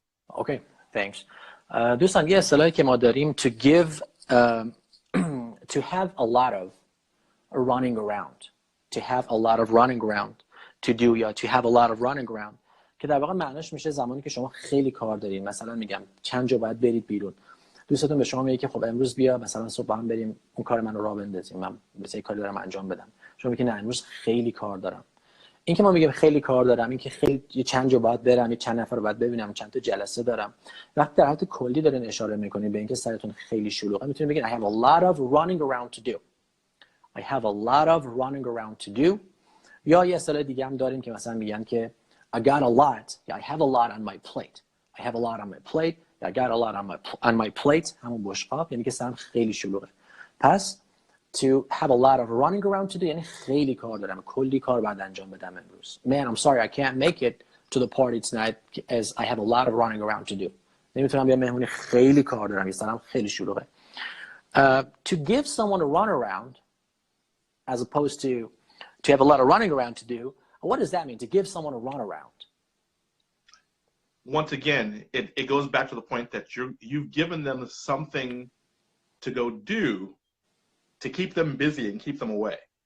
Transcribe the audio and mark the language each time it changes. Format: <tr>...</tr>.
<en>Okay, thanks.</en> <fa>دوستان یه اصطلاحی که ما داریم</fa> <en>to give to have a lot of running around, to have a lot of running around to do یا to have a lot of running around</en> <fa>که در واقع معناش میشه زمانی که شما خیلی کار دارین. مثلا میگم چند جا باید برید بیرون، دوستتون به شما میگه که خب امروز بیا مثلا صبح با هم بریم اون کار منو راه بندازیم، من مثلا کاری دارم انجام بدم. شما میگی نه امروز خیلی کار دارم. این که ما میگیم خیلی کار دارم، این که خیلی چند جا باید برم، یه چند نفر رو باید ببینم، چند تا جلسه دارم، وقتی در حالت کلی دارین اشاره میکنین به اینکه سرتون خیلی شلوغه، میتونید بگین</fa> <en>I have a lot of running around to do. I have a lot of running around to do.</en> <fa>یا یه اصطلاح دیگه هم داریم که مثلا میگن که</fa> <en>I got a lot. Yeah, I have a lot on my plate. I have a lot on my plate. Yeah, I got a lot on my plate.</en> <fa>همون بشقاب یعنی که سرم خیلی شلوغه. پس</fa> <en>to have a lot of running around to do</en> <fa>یعنی خیلی کار دارم، کلی کار باید انجام بدم امروز.</fa> <en>Man, I'm sorry I can't make it to the party tonight as I have a lot of running around to do.</en> <fa>نمیتونم بیام مهمونی، خیلی کار دارم، یه سرم خیلی شلوغه.</fa> <en>To give someone a run around as opposed to have a lot of running around to do, what does that mean, to give someone a run around? Once again, it goes back to the point that you've given them something to go do to keep them busy and keep them away.</en>